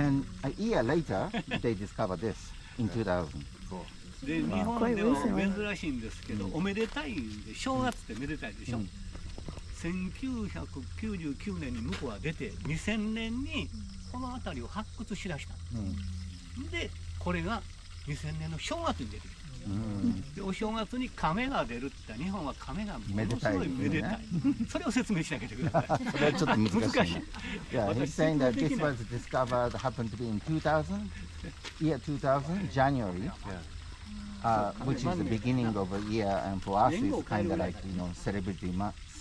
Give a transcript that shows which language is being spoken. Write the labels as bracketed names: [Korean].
[English] And a year later, they discovered this in 2000. [Japanese] で、日本では珍しいんですけど、おめでたいんで、正月ってめでたいでしょ。 1999年に向こうは出て、2000年にこの辺りを発掘しだした。で、これが2000年の正月に出てきた。で、お正月に亀が出るって日本は亀がものすごいめでたい。それを説明しなきゃいけない。それはちょっと難しいね。 [English] Yeah, he's [Japanese] 私 [English] saying that this was discovered, happened to be in 2000, year 2000, January, which is the beginning of a year, and for us it's kind of like, celebrity month.